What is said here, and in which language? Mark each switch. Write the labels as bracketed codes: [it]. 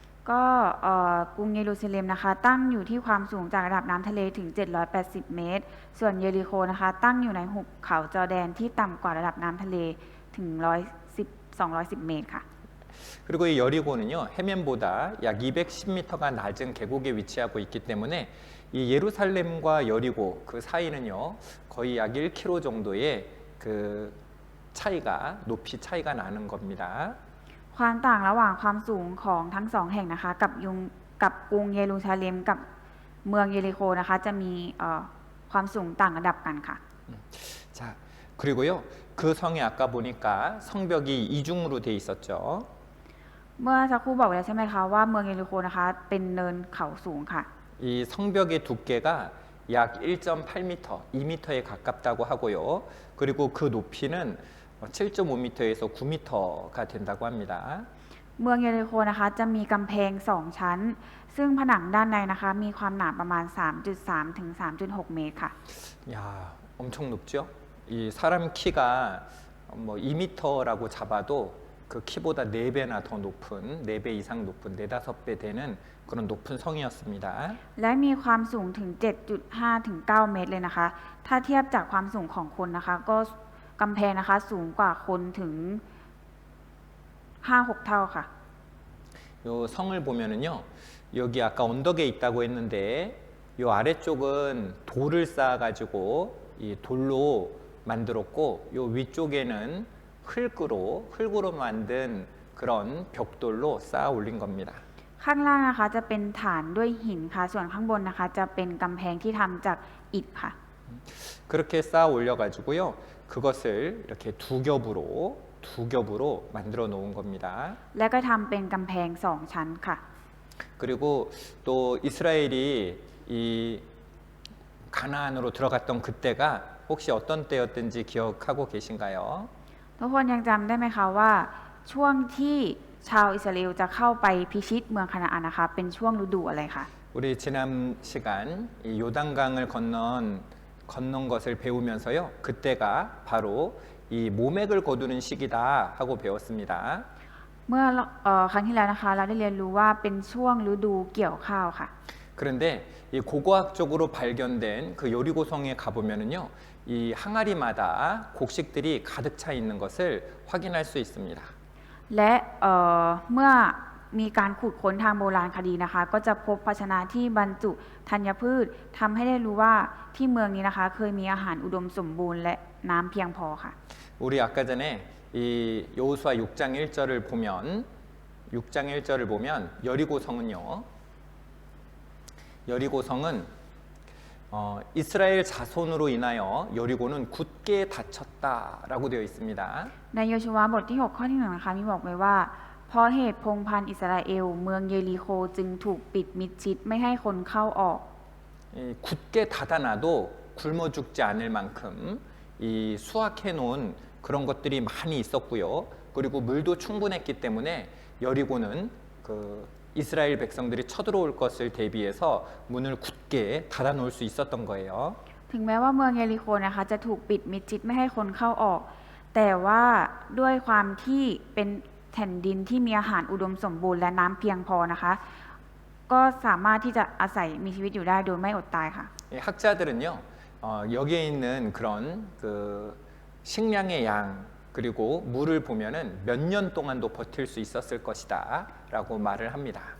[th] ก็กรุงเยรูซาเล็มนะคะตั้งอยู่ที่ความสูงจากระดับน้ำทะเลถึง 780 เมตร ส่วนเยริโคนะคะตั้งอยู่ในหุบเขาจอร์แดนที่ต่ำกว่าระดับน้ำทะเลถึง210 เมตรค่ะ [ko] 그리고 이 여리고는요, 해면보다 약 210m가 낮은 계곡에 위치하고 있기 때문에 이 예루살렘과 여리고 그 사이는요, 거의 약 1km 정도의 그 높이 차이가 나는 겁니다. [th] ความต่างระหว่างความสูงของทั้งสองแห่งนะคะกับกรุงเยรูซาเล็มกับเมืองเยริโคนะคะจะมีความสูงต่างระดับกันค่ะ [ko] 자, 그리고요, 그 성에 아까 보니까 성벽이 이중으로 돼 있었죠. [th] เมื่อสักครู่บอกแล้วใช่ไหมคะว่าเมืองเยริโคนะคะเป็นเนินเขาสูงค่ะ [ko] 이 성벽의 두께가 약 1.8m, 2m에 가깝다고 하고요. 그리고 그 높이는 7.5m에서 9m가 된다고 합니다. [th] เมืองเยริโคนะคะจะมีกำแพง2ชั้น ซึ่งผนังด้านในนะคะมีความหนาประมาณ 3.3 ถึง 3.6 เมตรค่ะ [ko] 야, 엄청 높죠? 이 사람 키가 뭐 2m라고 잡아도 그 키보다 4배나 더 높은, 4배 이상 높은, 4-5배 되는 그런 높은 성이었습니다. [th] และมีความสูงถึง 7.5 ถึง 9 เมตรเลยนะคะ ถ้าเทียบจากความสูงของคนนะคะก็กำแพงนะคะสูงกว่าคนถึง 5-6 เท่าค่ะ [ko] 요 성을 보면은요, 여기 아까 언덕에 있다고 했는데 요 아래쪽은 돌을 쌓아가지고 이 돌로 만들었고 요 위쪽에는 흙으로 만든 그런 벽돌로 쌓아 올린 겁니다. [th] ข้างล่างนะคะจะเป็นฐานด้วยหินค่ะ ส่วนข้างบนนะคะจะเป็นกำแพงที่ทำจากอิฐค่ะ [ko] 그렇게 쌓아 올려가지고요, 그것을 이렇게 두 겹으로 만들어 놓은 겁니다. [th] และก็ทำเป็นกำแพง2 ชั้นค่ะ [ko] 그리고 또 이스라엘이 이 가나안으로 들어갔던 그때가 혹시 어떤 때였든지 기억하고 계신가요? [th] ทุกคนยังจำได้ไหมคะว่าช่วงที่ชาวอิสราเอลจะเข้าไปพิชิตเมืองคานาอันนะคะเป็นช่วงฤดูอะไรคะ [ko] 우리 지난 시간 이 요단강을 건넌 것을 배우면서요, 그때가 바로 이 모맥을 거두는 시기다 하고 배웠습니다. [th] เมื่อครั้งที่แล้วนะคะเราได้เรียนรู้ว่าเป็นช่วงฤดูเกี่ยวข้าวค่ะ [ko] 그런데 이 고고학적으로 발견된 그 여리고성에 가보면은요, 이 항아리마다 곡식들이 가득 차 있는 것을 확인할 수 있습니다. [th] และเมื่อ มีการขุดค้นทางโบราณคดีนะคะ ก็จะพบภาชนะที่บรรจุธัญพืชทำให้ได้รู้ว่าที่เมืองนี้นะคะ เคยมีอาหารอุดมสมบูรณ์และน้ำเพียงพอค่ะ [ko] 우리 아까 전에 이 여호수아 6장 1절을 보면 6장 1절을 보면 여리고성은요. 여리고성은 이스라엘 자손으로 인하여 여리고는 굳게 닫혔다라고 되어 있습니다. [th] ในโยชูวาบทที่ 6 ข้อที่ 1 นะคะมีบอกไว้ว่าเพราะเหตุพงศ์พันธุ์อิสราเอลเมืองเยริโคจึงถูกปิดมิดชิดไม่ให้คนเข้าออก [ko] 굳게 닫아놔도 굶어 죽지 않을 만큼 이 수확해 놓은 그런 것들이 많이 있었고요. 그리고 물도 충분했기 때문에 여리고는 그 이스라엘 백성들이 쳐들어올 것을 대비해서 문을 굳게 닫아 놓을 수 있었던 거예요. [th] ถึงแม้ว่าเมืองเยริโคนะคะจะถูกปิดมิดชิดไม่ให้คนเข้าออก แต่ว่าด้วยความที่เป็นแผ่นดินที่มีอาหารอุดมสมบูรณ์และน้ำเพียงพอนะคะ ก็สามารถที่จะอาศัยมีชีวิตอยู่ได้โดยไม่อดตายค่ะ [ko] 학자들은요 여기에 있는 그런 그 식량의 양 그리고 물을 보면은 몇 년 동안도 버틸 수 있었을 것이다라고 말을 합니다.